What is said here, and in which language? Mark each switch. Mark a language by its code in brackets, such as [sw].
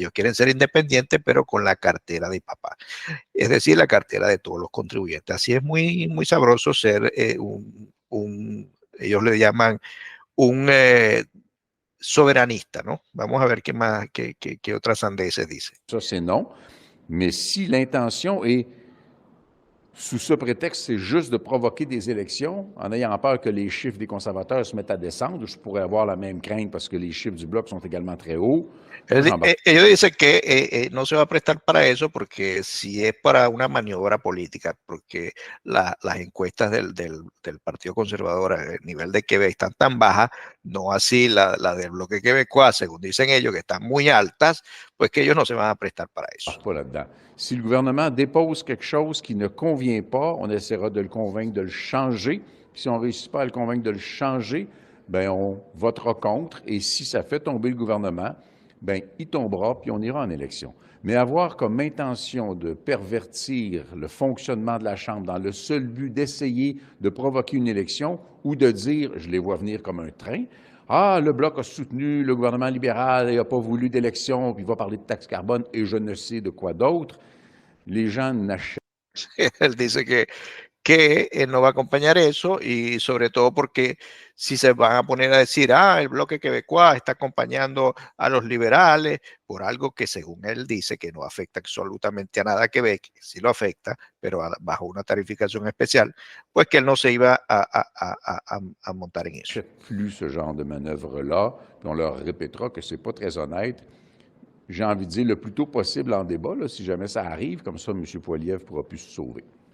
[es] Ellos quieren ser independientes, pero con la cartera de papá, es decir, la cartera de todos los contribuyentes. Así es muy, muy sabroso ser ellos le llaman un soberanista, ¿no? Vamos a ver qué más, qué otras sandeces dice. [fr] Ça, c'est non. Mais si l'intention est Sous ce prétexte, c'est juste de provoquer des élections en ayant peur que les chiffres des conservateurs se mettent à descendre. Je pourrais avoir la même crainte parce que les chiffres du Bloc sont également très hauts. Moi, j'embarque. [es] Ellos dicen que no se va a prestar para eso porque si es para una maniobra política, porque las encuestas del Partido Conservador a nivel de Quebec están tan bajas, no así la del bloque quebecois, según dicen ellos, que están muy altas, pues que ellos no se van a prestar para eso. [fr] Pas là-dedans. Si le gouvernement dépose quelque chose qui ne convient pas, on essaiera de le convaincre de le changer. Puis si on ne réussit pas à le convaincre de le changer, bien, on votera contre. Et si ça fait tomber le gouvernement, bien, il tombera, puis on ira en élection. Mais avoir comme intention de pervertir le fonctionnement de la Chambre dans le seul but d'essayer de provoquer une élection ou de dire, je les vois venir comme un train, ah, le Bloc a soutenu le gouvernement libéral et n'a pas voulu d'élection, puis il va parler de taxe carbone et je ne sais de quoi d'autre. Les gens n'achètent. [es] Él dice que él no va a acompañar eso y sobre todo porque si se van a poner a decir, el bloque quebecois está acompañando a los liberales por algo que según él dice que no afecta absolutamente a nada a Quebec, sí lo afecta, pero bajo una tarificación especial, pues que él no se iba a montar en eso. [fr] Plus ce genre de manœuvre-là, puis on leur répétera que c'est pas très honnête. J'ai envie de dire le plus tôt possible en débat, là, si jamais ça arrive, comme ça, M. Poilievre pourra plus se sauver.